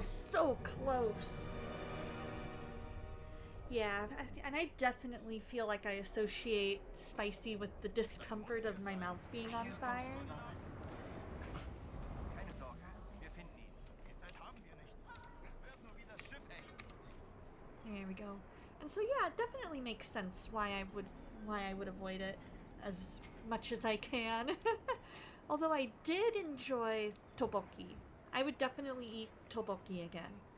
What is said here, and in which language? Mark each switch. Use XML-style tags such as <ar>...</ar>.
<en>so close. Yeah, and I definitely feel like I associate spicy with the discomfort of my mouth being on fire.</en> <de>Keine Sorge, wir finden ihn. Viel Zeit haben wir nicht. Werd nur wie das Schiff ächzt.</de> <en>There we go. And so yeah, it definitely makes sense why I would avoid it as much as I can. Although I did enjoy tteokbokki. I would definitely eat tteokbokki again.</en>